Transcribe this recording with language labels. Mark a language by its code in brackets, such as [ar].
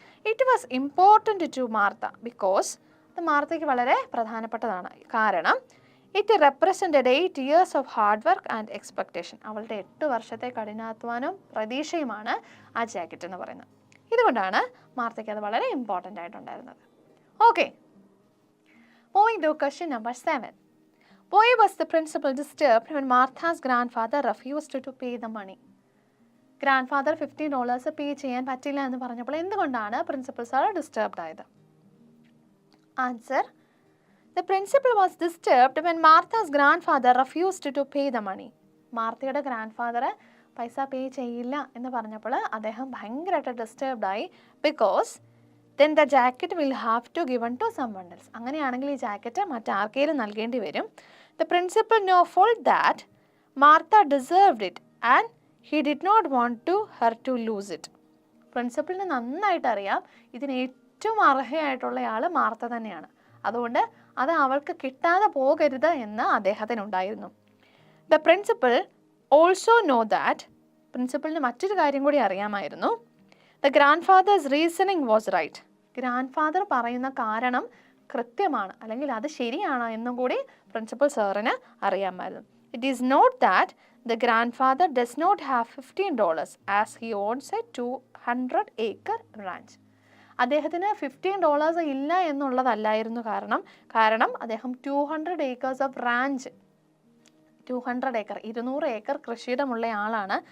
[en] it was important to Martha because [ml] ഇത് മാർത്തയ്ക്ക് വളരെ പ്രധാനപ്പെട്ടതാണ്. [en] കാരണം it represented 8 years of hard work and expectation. [ml] അവളുടെ 8 വർഷത്തെ കഠിനാധ്വാനവും പ്രതീക്ഷയുമാണ് ആ ജാക്കറ്റ് എന്ന് പറയുന്നത്. ഇതുകൊണ്ടാണ് മാർത്തയ്ക്ക് അത് വളരെ important ആയിട്ടുണ്ടായിരുന്നത്. [en] Okay, moving to question number 7. Why was the principal disturbed when Martha's grandfather refused to pay the money? [ml] Grand father $15 പേ ചെയ്യാൻ പറ്റില്ല എന്ന് പറഞ്ഞപ്പോൾ എന്തുകൊണ്ടാണ് പ്രിൻസിപ്പൽ സാർ ഡിസ്റ്റർബ്ഡ് ആയത്? [en] Answer: The principal was disturbed when Martha's grandfather refused to pay the money. [ml] മാർത്തയുടെ grand father പൈസ പേ ചെയ്യില്ല എന്ന് പറഞ്ഞപ്പോൾ അദ്ദേഹം ഭയങ്കരമായിട്ട് ഡിസ്റ്റർബ്ഡ് ആയി. [en] Because then the jacket will have to given to someone else. [ml] അങ്ങനെയാണെങ്കിൽ ഈ ജാക്കറ്റ് മറ്റാർക്കെങ്കിലും നൽകേണ്ടി വരും. [en] The principal knew full that Martha deserved it and he did not want to her to lose it. [ml] പ്രിൻസിപ്പലിന് നന്നായിട്ട് അറിയാം ഇതിന് ഏറ്റവും അർഹയായിട്ടുള്ള ആൾ Martha തന്നെയാണ്. അതുകൊണ്ട് അത് അവൾക്ക് കിട്ടാതെ പോകരുത് എന്ന് അദ്ദേഹത്തിനുണ്ടായിരുന്നു. [en] The principal also know that, [ml] പ്രിൻസിപ്പലിന് മറ്റൊരു കാര്യം കൂടി അറിയാമായിരുന്നു. [en] The grandfather's reasoning was right. [ml] Grand father പറയുന്ന കാരണം കൃത്യമാണ് അല്ലെങ്കിൽ അത് ശരിയാണ് എന്നും കൂടി പ്രിൻസിപ്പൽ സാറിന് അറിയാമായിരുന്നു. [en] It is not that the grandfather does not have $15 as he owns a 200-acre ranch. [ml] അദ്ദേഹത്തിന് $15 ഇല്ല എന്നുള്ളതല്ലായിരുന്നു കാരണം അദ്ദേഹം 200 acres ഓഫ് റാഞ്ച്, 200 acre 200 ഏക്കർ കൃഷിയിടമുള്ള ആളാണ്.